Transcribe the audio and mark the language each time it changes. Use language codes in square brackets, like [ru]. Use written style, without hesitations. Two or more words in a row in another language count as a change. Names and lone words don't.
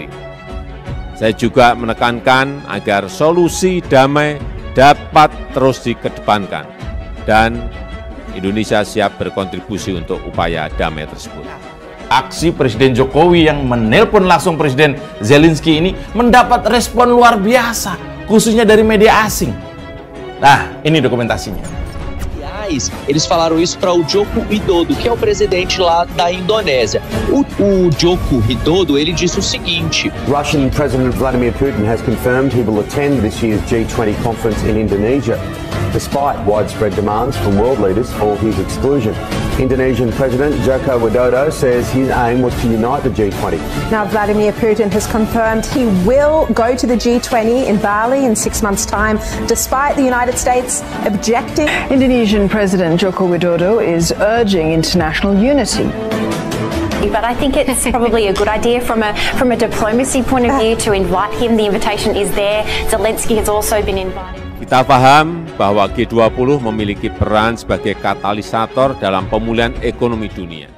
[id] Saya juga menekankan agar solusi damai dapat terus dikedepankan dan Indonesia siap berkontribusi untuk upaya damai tersebut. Aksi Presiden Jokowi yang menelpon langsung Presiden Zelensky ini mendapat respon luar biasa, khususnya dari media asing. Nah, ini dokumentasinya. [pt] Eles falaram isso para o Joko Widodo, que é o presidente lá da Indonésia. O Joko Widodo, ele disse o seguinte: [en] Russian President Vladimir Putin has confirmed he will attend this year's G20 conference in Indonesia, despite widespread demands from world leaders for his exclusion. Indonesian President Joko Widodo says his aim was to unite the G20. Now, Vladimir Putin has confirmed he will go to the G20 in Bali in 6 months' time, despite the United States objecting. Indonesian President Joko Widodo is urging international unity. But I think it's probably a good idea from a diplomacy point of view to invite him. The invitation is there. Zelensky has also been invited. [id] Kita paham bahwa G20 memiliki peran sebagai katalisator dalam pemulihan ekonomi dunia.